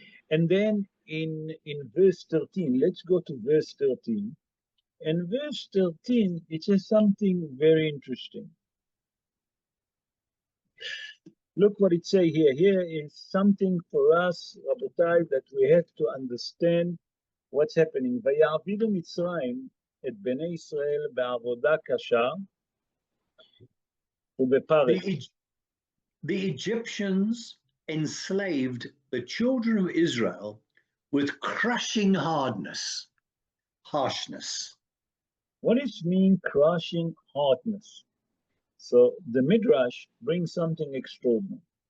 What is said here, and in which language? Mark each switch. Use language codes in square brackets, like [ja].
[en] And then in verse 13, let's go to verse 13. In verse 13, it says something very interesting. Look what it says here. Here is something for us, Rabotai, that we have to understand what's happening. [he] ויעבידו מצרים את בני ישראל בעבודה קשה ובפרך. [en] The Egyptians enslaved the children of Israel with crushing harshness. What does it mean, crushing hardness? So the Midrash brings something extraordinary.